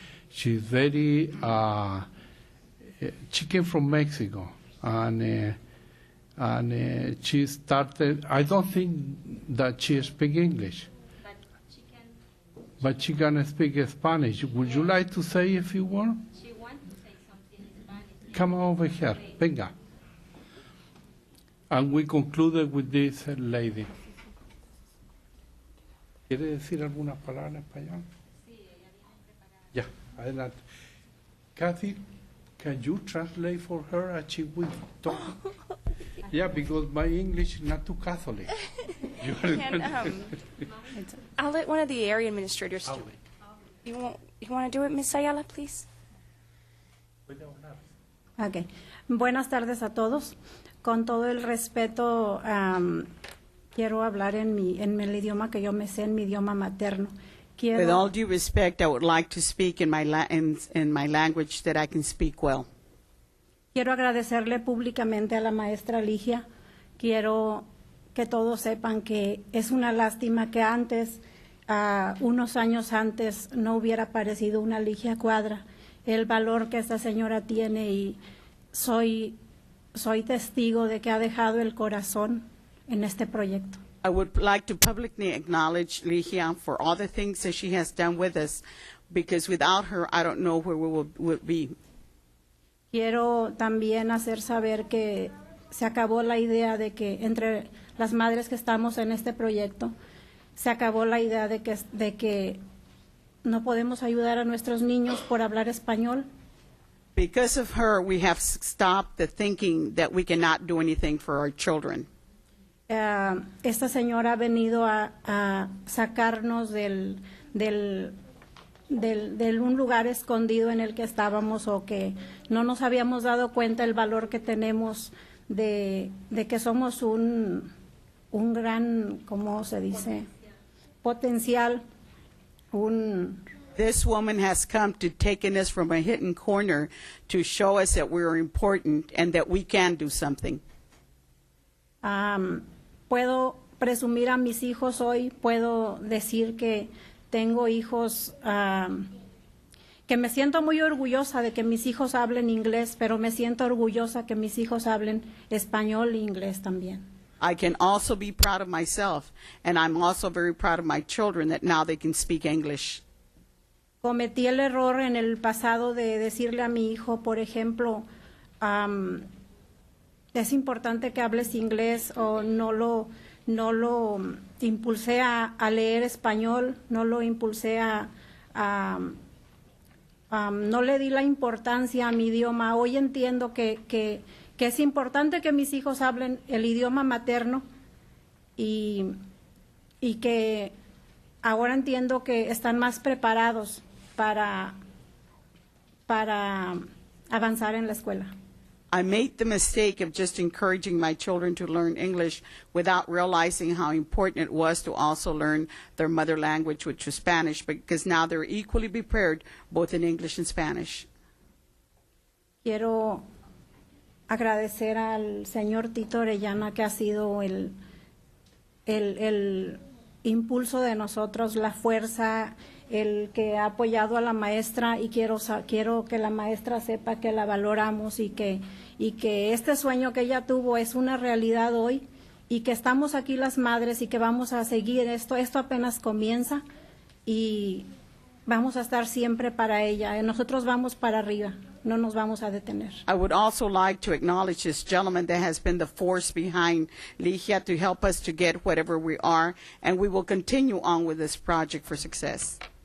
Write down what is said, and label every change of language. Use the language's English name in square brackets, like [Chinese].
[English] She's very, she came from Mexico, and she started, I don't think that she speaks English, but she can speak Spanish. Would you like to say a few words? She wants to say something in Spanish. Come over here, venga. And we concluded with this lady. [Spanish] ¿Quiere decir algunas palabras en español? Sí, ella viene preparada. Ya, adelante. [English] Kathy, can you translate for her as she will talk? Yeah, because my English is not too Catholic. I'll let one of the area administrators do it. You want to do it, Ms. Ayala, please? [Spanish] Okay. Buenas tardes a todos. Con todo el respeto, quiero hablar en el idioma que yo me sé, en mi idioma materno. [English] With all due respect, I would like to speak in my language that I can speak well. [Spanish] Quiero agradecerle públicamente a la maestra Ligia. Quiero que todos sepan que es una lástima que antes, unos años antes, no hubiera aparecido una Ligia Cuadra. El valor que esta señora tiene, y soy testigo de que ha dejado el corazón en este proyecto. [English] I would like to publicly acknowledge Ligia for all the things that she has done with us, because without her, I don't know where we would be. [Spanish] Quiero también hacer saber que se acabó la idea de que entre las madres que estamos en este proyecto, se acabó la idea de que no podemos ayudar a nuestros niños por hablar español. [English] Because of her, we have stopped the thinking that we cannot do anything for our children. [Spanish] Esta señora ha venido a sacarnos del un lugar escondido en el que estábamos, o que no nos habíamos dado cuenta el valor que tenemos de que somos un gran, ¿cómo se dice? Potencial, [English] This woman has come to taken us from a hidden corner to show us that we're important and that we can do something. [Spanish] Puedo presumir a mis hijos hoy, puedo decir que tengo hijos, que me siento muy orgullosa de que mis hijos hablen inglés, pero me siento orgullosa que mis hijos hablen español e inglés también. [English] I can also be proud of myself, and I'm also very proud of my children that now they can speak English. [Spanish] Cometí el error en el pasado de decirle a mi hijo, por ejemplo, es importante que hables inglés, o no lo impulsé a leer español, no lo impulsé no le di la importancia a mi idioma. Hoy entiendo que es importante que mis hijos hablen el idioma materno, y que ahora entiendo que están más preparados para avanzar en la escuela. [English] I made the mistake of just encouraging my children to learn English without realizing how important it was to also learn their mother language, which was Spanish, because now they're equally prepared both in English and Spanish. [Spanish] Quiero agradecer al señor Tito Orellana, que ha sido el impulso de nosotros, la fuerza, el que ha apoyado a la maestra, y quiero que la maestra sepa que la valoramos, y que este sueño que ella tuvo es una realidad hoy, y que estamos aquí las madres, y que vamos a seguir esto apenas comienza, y vamos a estar siempre para ella. Nosotros vamos para arriba, no nos vamos a detener. [English] I would also like to acknowledge this gentleman that has been the force behind Ligia to help us to get whatever we are, and we will continue on with this project for success.